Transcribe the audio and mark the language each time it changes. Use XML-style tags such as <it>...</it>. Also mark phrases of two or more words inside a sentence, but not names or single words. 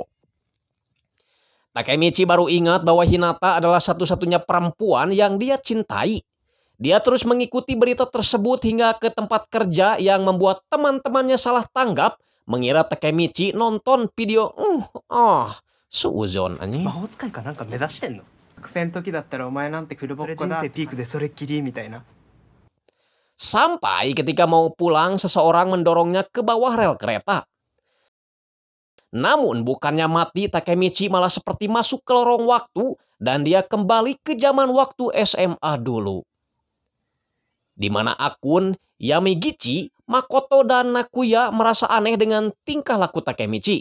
<id>Takemichi baru ingat bahwa Hinata adalah satu-satunya perempuan yang dia cintai. Dia terus mengikuti berita tersebut hingga ke tempat kerja yang membuat teman-temannya salah tanggap, mengira Takemichi nonton video suuzon anjing.</id> <ja>魔法使いかなんか目指してんの？学生の時だったらお前なんてフルボッコだ。人生ピークでそれっきりみたいな。</ja> <id>Sampai ketika mau pulang, seseorang mendorongnya ke bawah rel kereta. Namun bukannya mati, Takemichi malah seperti masuk ke lorong waktu dan dia kembali ke zaman waktu SMA dulu. Di mana akun Yamigichi, Makoto, dan Nakuya merasa aneh dengan tingkah laku Takemichi.</id>